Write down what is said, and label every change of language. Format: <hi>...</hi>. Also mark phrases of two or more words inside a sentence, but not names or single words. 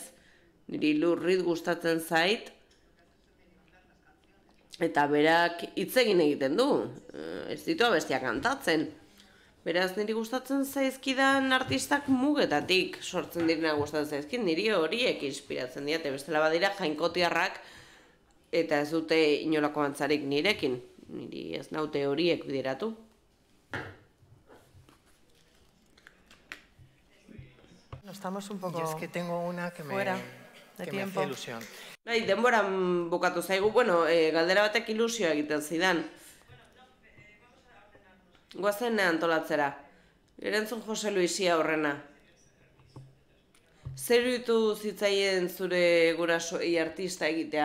<eu>Niri Lurrit gustatzen zait, eta berak hitz egiten du, ez ditu abestiak kantatzen. Beraz, niri gustatzen zaizkidan artistak mugetatik sortzen direna gustatzen zaizkit, niri horiek inspiratzen diate, bestela badira jainkotiarrak eta ez dute inolako antzarik nirekin, niri ez naute horiek bideratu.</eu> <es>Estamos un Y poco es que tengo una que fuera de que me tiempo. hacía ilusión.</es> <eu>Bai, denboran bukatu zaigu, galdera batek ilusioa egiten zidan. Goazen antolatzera. Erantzun Jose Luisia horrena. Zer iruditu zitzaien zure gurasoei artista egitea?</eu>